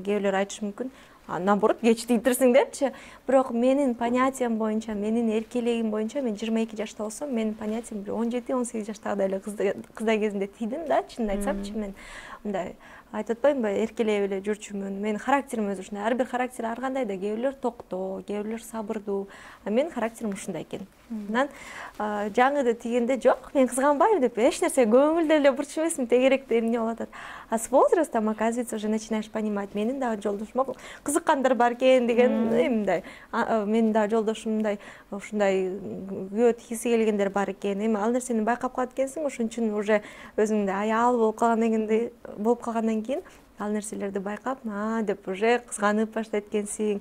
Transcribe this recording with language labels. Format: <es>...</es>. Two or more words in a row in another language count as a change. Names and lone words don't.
<ky>Кээ бирлер айтышы мүмкүн, наоборот, кеч тийдирсиң депчи. Бирок менин понятиям боюнча, менин эркелигим боюнча мен 22 жашта болсом, менин понятиям 17-18 жаштагыдай эле кыздай кезинде тийдим да, чынын айтсамчы мен мындай айтып атпаймынбы, эркелеп эле жүрчүмүн. Менин характерим өзү ушундай. Ар бир характер ар кандай да, кээ бирлер токтоо, кээ бирлер сабырдуу. А менин характерим ушундай экен. Анан жаңыды тийгенде жок, мен кызганбайм деп эч нерсе көңүлдө эле бурчу эмесмин, тегеректе эмне болуп атат.</ky> <ru>А с возрастом, оказывается, уже начинаешь понимать,</ru> <ky>менин дагы жолдошума кызыккандар бар экен деген, мындай. Менин дагы жолдошумдай ушундай күйөө тигиси келгендер бар экен. Эми ал нерсени байкап калат экенсиң, ошон үчүн уже өзүңдө аял болуп калгандан кийин ал нерселерди байкап, деп уже кызганып баштайт экенсиң.</ky>